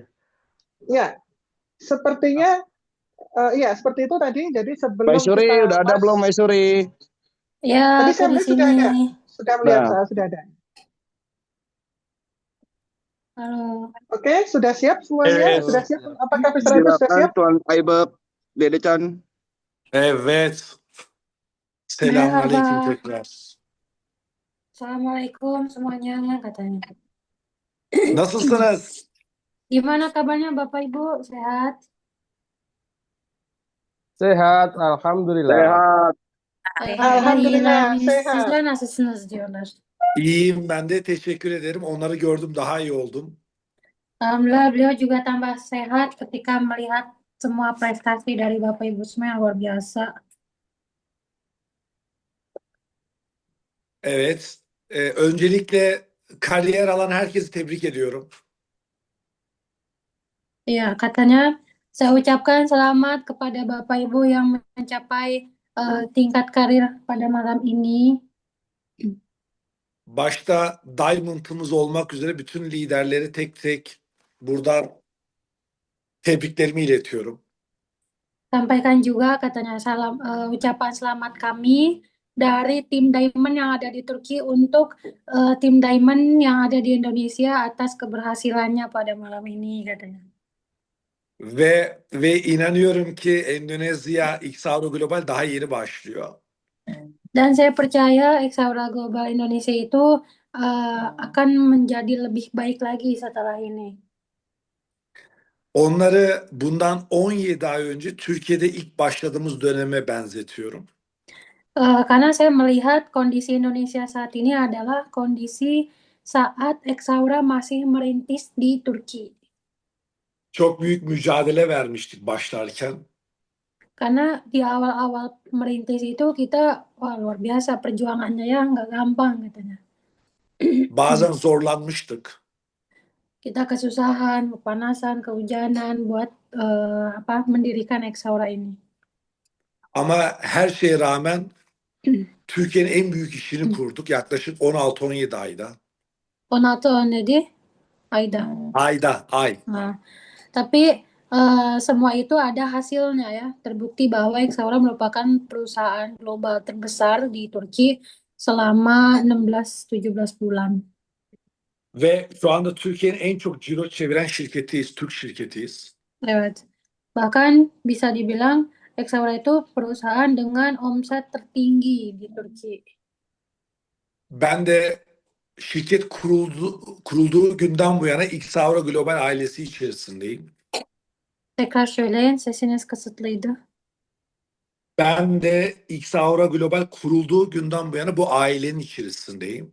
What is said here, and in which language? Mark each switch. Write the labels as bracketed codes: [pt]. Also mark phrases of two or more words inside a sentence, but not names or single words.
[id] Ya, sepertinya ya seperti itu tadi. Jadi sebelum Maisuri udah ada belum Maisuri? Ya, tadi saya sudah ada, sudah melihat Nah. saya sudah ada. Halo. Oke, sudah siap semuanya? Sudah siap? Apakah Mr. Aybek sudah siap? Tuan Aybek Dedecan. [tr] Evet. Selamünaleyküm tekrar. [id] Assalamualaikum semuanya katanya. [tr] Nasılsınız? [id] Gimana kabarnya Bapak Ibu? Sehat? Sehat, alhamdulillah. Sehat. Alhamdulillah, sehat. [tr] Sizler nasılsınız diyorlar. İyiyim ben de, teşekkür ederim. Onları gördüm, daha iyi oldum. [id] Alhamdulillah beliau juga tambah sehat ketika melihat semua prestasi dari Bapak Ibu semua yang luar biasa. [tr] Evet. Öncelikle kariyer alan herkesi tebrik ediyorum. [id] Iya, katanya saya ucapkan selamat kepada Bapak Ibu yang mencapai tingkat karir pada malam ini. [tr] Başta Diamond'ımız olmak üzere bütün liderleri tek tek buradan tebriklerimi iletiyorum. [id] Sampaikan juga katanya ucapan selamat kami dari tim Diamond yang ada di Turki untuk tim Diamond yang ada di Indonesia atas keberhasilannya pada malam ini katanya. [tr] Ve inanıyorum ki Endonezya X Aura Global daha yeni başlıyor. [id] Dan saya percaya X Aura Global Indonesia itu akan menjadi lebih baik lagi setelah ini. [tr] Onları bundan 17 ay önce Türkiye'de ilk başladığımız döneme benzetiyorum. [id] Karena saya melihat kondisi Indonesia saat ini adalah kondisi saat X Aura masih merintis di Turki. [tr] Çok büyük mücadele vermiştik başlarken. [id] Karena di awal-awal merintis itu kita luar biasa perjuangannya ya, nggak gampang katanya. [tr] Bazen zorlanmıştık. [id] Kita kesusahan, kepanasan, kehujanan buat mendirikan X Aura ini. [tr] Ama her şeye rağmen Türkiye'nin en büyük işini kurduk yaklaşık 16-17 ayda. 16 dedi? Ayda. Ay. [id] Nah, tapi semua itu ada hasilnya ya. Terbukti bahwa X Aura merupakan perusahaan global terbesar di Turki selama 16-17 bulan. [tr] Ve şu anda Türkiye'nin en çok ciro çeviren şirketiyiz, Türk şirketiyiz. Evet. [id] Bahkan bisa dibilang Exaura itu perusahaan dengan omset tertinggi di Turki. [tr] Ben de şirket kurulduğu günden bu yana Xavra Global ailesi içerisindeyim. Tekrar söyleyin, sesiniz kısıtlıydı. Ben de Xavra Global kurulduğu günden bu yana bu ailenin içerisindeyim.